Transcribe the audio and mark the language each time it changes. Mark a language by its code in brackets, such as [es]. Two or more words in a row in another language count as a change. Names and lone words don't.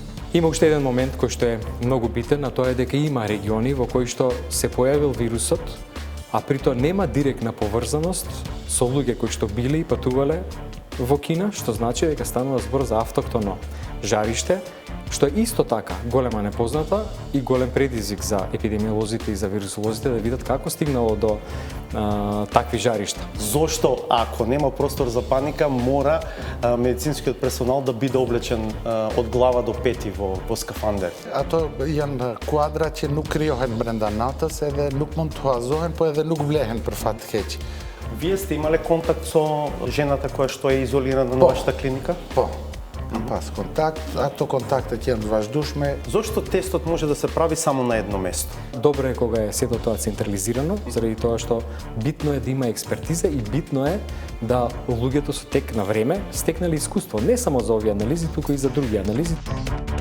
[mk] Има уште еден момент кој што е многу битен, а тоа е дека има региони во кои што се појавил вирусот, а при тоа нема директна поврзаност со луѓе кои што били и патувале во Кина, што значи дека станува збор за автохтоно жариште, што е исто така голема непозната и голем предизвик за епидемиолозите и за вирусолозите да видат како стигнало до такви жаришта. Зошто, ако нема простор за паника, мора медицинскиот персонал да биде облечен од глава до пети во скафандер? [sq] Ato janë kuadra që nuk krijohen brenda natës edhe nuk mund të huazohen, po edhe nuk vlehen për fat të keq. [mk] Вие сте имале контакт со жената која што е изолирана на вашата клиника? [sq] Po, kam pas kontakt, ato kontaktet janë të vazhdueshme. [mk] Зошто тестот може да се прави само на едно место? Добро е кога е сето тоа централизирано, заради тоа што битно е да има експертиза и битно е да луѓето со тек на време стекнале искуство, не само за овие анализи, туку и за други анализи.